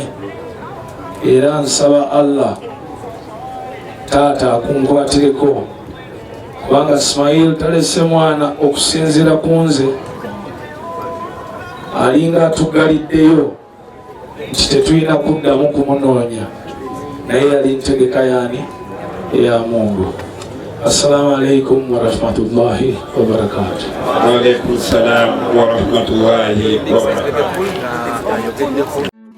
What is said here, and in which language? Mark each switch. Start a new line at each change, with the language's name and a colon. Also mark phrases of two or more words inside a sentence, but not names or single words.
Ganda: Era nsaba Allah taata akunkwatireko, kubanga Ismail talese mwana okusinziira ku nze alinga atugaliddeyo nti tetulina kuddamu kumunoonya, naye yali ntegeka yaani eya Mungu.
Arabic: السلام عليكم ورحمة الله وبركاته. وعليكم السلام ورحمة الله وبركاته.